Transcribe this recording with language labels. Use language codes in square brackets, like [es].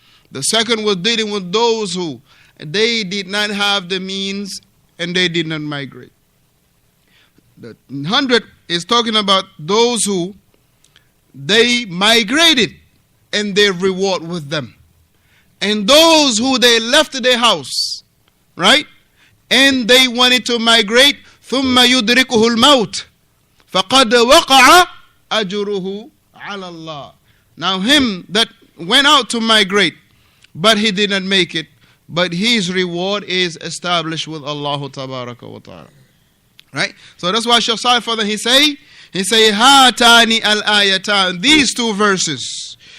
[en] The second was dealing with those who they did not have the means and they did not migrate. The 100 is talking about those who they migrated and their reward with them. And those who they left their house, right? And they wanted to migrate, [ar] ثُمَّ يُدْرِكُهُ الْمَوْتِ فَقَدْ وَقَعَ أَجْرُهُ عَلَى اللَّهِ. [en] Now him that went out to migrate, but he did not make it, but his reward is established with Allah tabaraka wa ta'ala. Right? So that's why Shaykh Salih further he say [ar] هاتani al-ayatan, [en] these two verses.